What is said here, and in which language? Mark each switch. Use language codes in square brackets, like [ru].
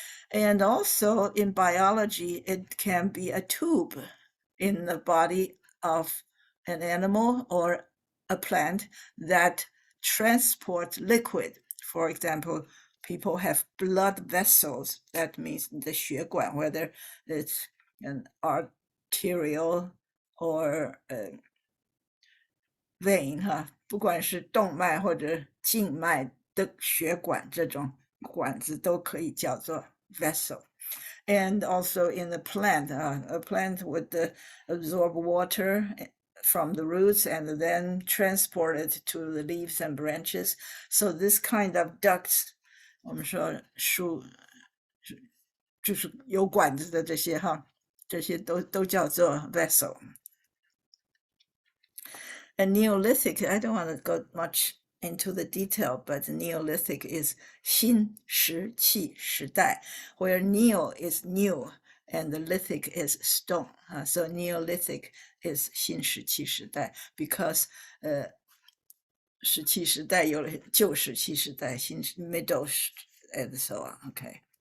[en] And also in biology, it can be a tube in the body of an animal or a plant that transports liquid. For example, people have blood vessels. That means the 血管, whether it's an arterial or vein, [zh] 不管是动脉或者静脉的血管，这种管子都可以叫做 [en] vessel. And also in the plant, a plant would absorb water from the roots and then transport it to the leaves and branches. So this kind of ducts, [zh] 我们说树就是有管子的这些这些都叫做 vessel. [en] And Neolithic, I don't want to go much into the detail, but Neolithic is 新石器时代, where Neo is new and the lithic is stone. So Neolithic is 新石器时代 because [zh] 石器时代有了旧石器时代, [en] middle and so on. Okay.